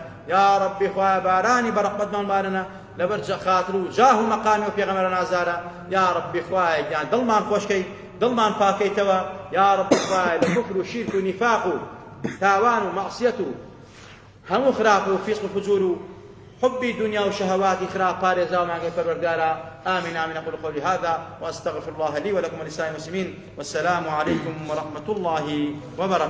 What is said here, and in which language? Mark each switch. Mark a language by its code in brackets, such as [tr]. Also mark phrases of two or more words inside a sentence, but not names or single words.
[ckb] یا ڕەبی خوای بارانی بە ڕەحمەتمان بارێنە لەبەر خاتر و جاه و مەقامی و پێغەمبەرە نازارە. یا ڕەبی خوای گیان دڵمان خۆشکەی، دڵمان پاکەیتەوە. یا ڕەبی خوای لە کوفر و شیرک و نیفاق و تاوان و مەعسیەت و هەموو خراپ و فیسق و فجور و حبی دنیا و شهواتی خراپ پارێزاومان کەی پەروەردگارە. [ar] آمين آمين. أقول قولي هذا وأستغفر الله لي ولكم ولسائر المسلمين والسلام عليكم ورحمة الله وبركاته.